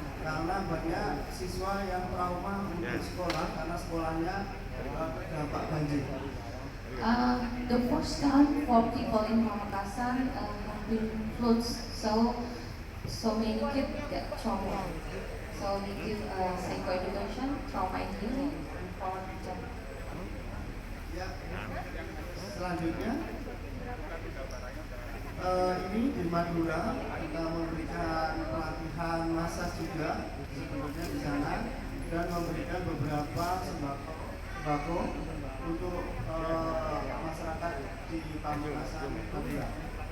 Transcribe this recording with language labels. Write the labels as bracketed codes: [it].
[id] Karena banyak siswa yang trauma untuk sekolah karena sekolahnya terdampak banjir. [en] The first time for people in Pamekasan have been floods, so many kids get trauma. So we give psychoeducation, trauma healing for them. [id] Ya, selanjutnya ini di Madura kita memberikan pelatihan massage juga sebenarnya di sana dan memberikan beberapa sembako untuk masyarakat di Pamekasan Madura.